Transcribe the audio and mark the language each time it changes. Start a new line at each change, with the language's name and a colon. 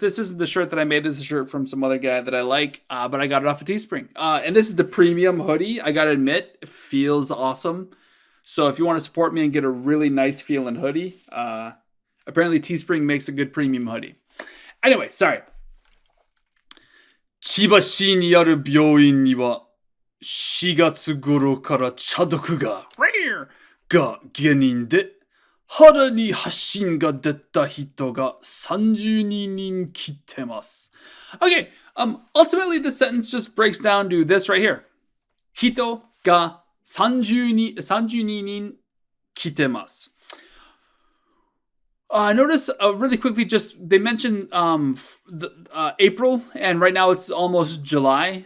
English: This isn't the shirt that I made. This is a shirt from some other guy that I like, but I got it off of Teespring. And this is the premium hoodie. I gotta admit, it feels awesome. So if you want to support me and get a really nice feeling hoodie, apparently Teespring makes a good premium hoodie. Anyway, sorry.
Japanese: 千葉市にある病院には4月頃から茶毒が原因で肌に発疹が出た人が32人来てます。
English: Okay, ultimately the sentence just breaks down to this right here.
Japanese: 人が32人来てます。
English: Notice really quickly, just they mentioned April, and right now it's almost July.